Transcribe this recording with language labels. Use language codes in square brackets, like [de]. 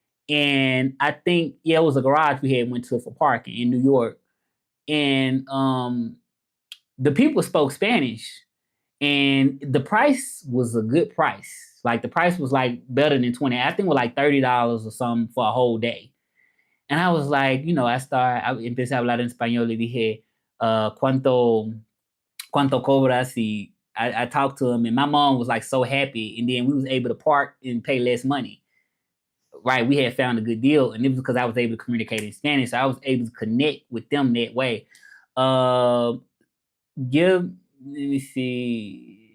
[en] And I think, yeah, it was a garage we had went to for parking in New York. And the people spoke Spanish, and the price was a good price. Like the price was like better than 20. I think it was like $30 or something for a whole day. And I was like, I [es] empecé a hablar en español y dije, ¿cuánto cobras? [en] Y I talked to him, and my mom was like so happy. And then we was able to park and pay less money. Right, we had found a good deal, and it was because I was able to communicate in Spanish. So I was able to connect with them that way. Let me see.